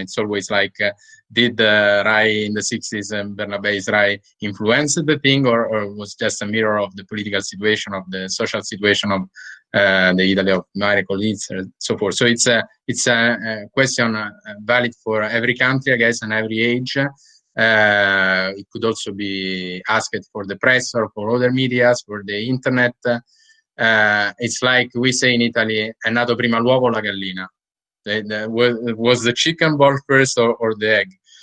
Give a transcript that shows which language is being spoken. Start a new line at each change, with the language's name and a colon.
English: It's always like, did Rai in the 60s and Bernabé's Rai influence the thing, or was just a mirror of the political situation, of the social situation of the Italy of my colleagues and so forth. So it's a question valid for every country, I guess, and every age. It could also be asked for the press or for other medias, for the internet. It's like we say in Italy,
Italian: è nato prima l'uovo o la gallina.
English: Was the chicken born first or the egg?